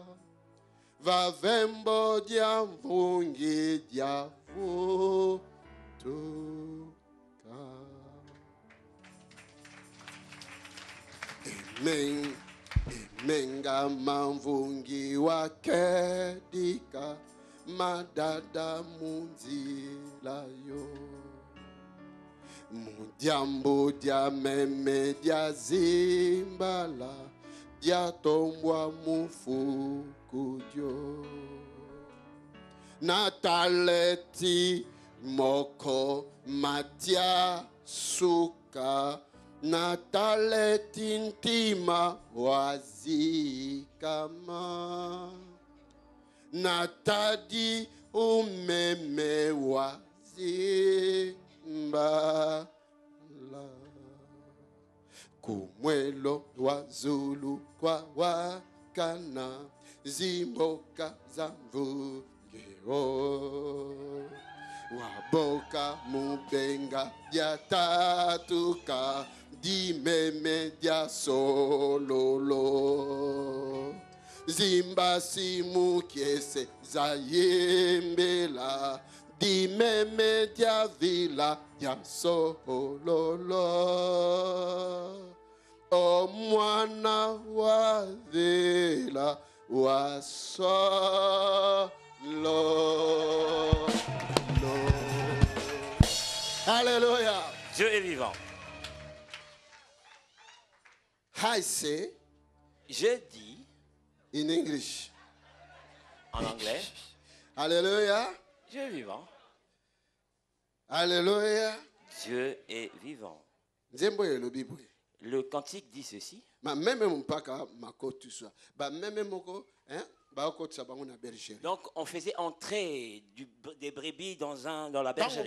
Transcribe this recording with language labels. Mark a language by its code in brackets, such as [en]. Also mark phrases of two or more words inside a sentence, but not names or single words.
[kg] vavembo diamvungi diavutuka Menga mamvungi wakedika madada munzila yo mudiambo dia meme dia zimbala dia tombwa mufukudio nataleti moko matia suka nataleti ntima wazikama natadi umeme wazimbala kumwelo wazulu kwa wakana zimboka zamvugeo waboka mubenga dia tatuka di meme dia sololo zimba simu kiese zayembela di meme dia vila dia sololo o mwana wa vila wa solo. [fr] Alléluia. Dieu est vivant. [en] I say, [fr] je dis [en] in English. [fr] En anglais. Alléluia. Dieu est vivant. Alléluia. Dieu est vivant. Le cantique dit ceci. Donc on faisait entrer des brebis dans la bergerie.